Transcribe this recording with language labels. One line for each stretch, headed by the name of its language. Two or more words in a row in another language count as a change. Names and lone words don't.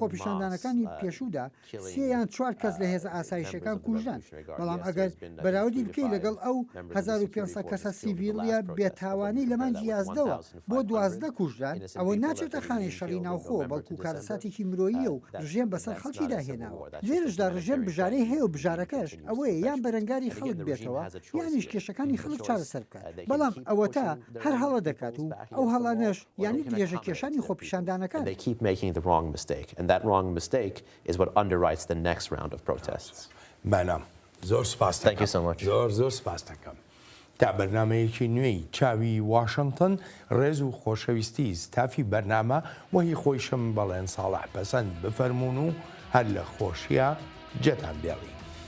Central Kurdish: خۆپیشاندانەکانی پێشوودا سێ یان چوار کەس لە هێزە ئاسایشەکان کوژدان بەڵام ئەگەر بەراودی بکەی لەگەڵ ئەو 1500 کەسە سیڤیلیە بێتاوانی لە مانجی یازدەوە بۆ 12 کوژدان ئەوە ناچێتە خانەی شەڕی ناوخۆ بەڵکو کارەساتێکی مرۆییە و ڕژێم بەسەر خەڵکی داهێناوە لێرشدا ڕژێم بژارەی هەیە و بژارەکەش ئەوەیە یان بەرەنگاری خەڵک بێتەوە یانیش کێشەکانی خەڵک چارەسەر بکات بەڵام ئەوە تا هەر هەڵە دەکات و ئەو هەڵانەش یانی درێژە کێشانی خۆپیشاندانەکان
English: And that wrong mistake is what underwrites the next round of protests.
Central Kurdish: بەنام زۆر سپاس
English: Thank you so much.
Central Kurdish: زۆر سپاس دەکەم تا بەرنمەیەکی نوێی چاوی واشنگتن ڕێز و خۆشەویستی ستافی بەرنامە وەهی خۆیشم بەڵێن ساڵح پەسەند بفەرمونون و هەر لە خۆشیە جێتان بێڵی